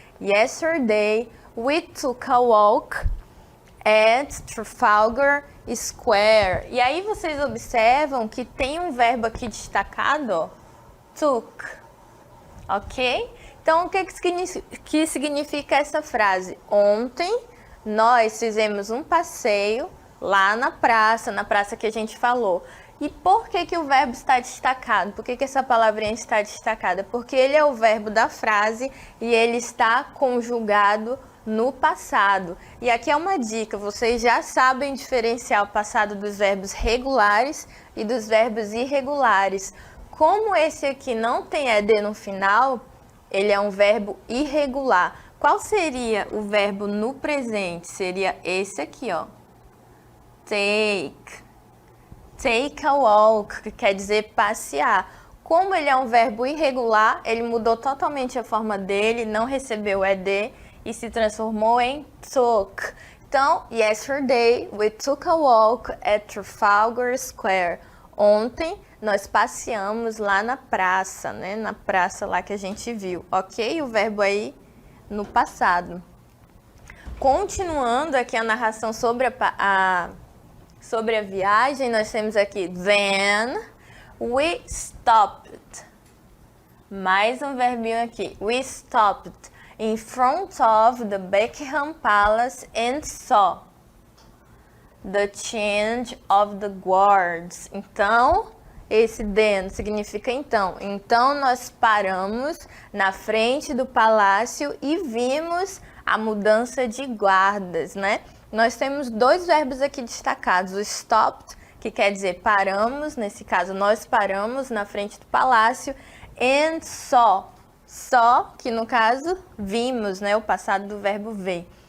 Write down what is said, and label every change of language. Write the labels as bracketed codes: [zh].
[en] Yesterday we took a walk at Trafalgar Square. [pt] E aí vocês observam que tem um verbo aqui destacado, ó, took, ok? Então, o que significa essa frase? Ontem nós fizemos um passeio lá na praça que a gente falou. E por que o verbo está destacado? Por que essa palavrinha está destacada? Porque ele é o verbo da frase e ele está conjugado no passado. E aqui é uma dica, vocês já sabem diferenciar o passado dos verbos regulares e dos verbos irregulares. Como esse aqui não tem ED no final, ele é um verbo irregular. Qual seria o verbo no presente? Seria esse aqui, ó. Take. [en] Take a walk, [pt] que quer dizer passear. Como ele é um verbo irregular, ele mudou totalmente a forma dele, não recebeu ED e se transformou em took. Então, [en] yesterday we took a walk at Trafalgar Square. [pt] Ontem nós passeamos lá na praça, né? Na praça lá que a gente viu, ok? O verbo aí no passado. Continuando aqui a narração sobre a viagem, nós temos aqui [en] Then we stopped. [pt] Mais um verbinho aqui. [en] We stopped in front of the Buckingham Palace and saw. the change of the guards. [pt] Então, esse then significa então. Então, nós paramos na frente do palácio e vimos a mudança de guardas, né? Nós temos dois verbos aqui destacados, o stopped, que quer dizer paramos, nesse caso nós paramos na frente do palácio, [en] and saw, [pt] que no caso vimos, né, o passado do verbo ver.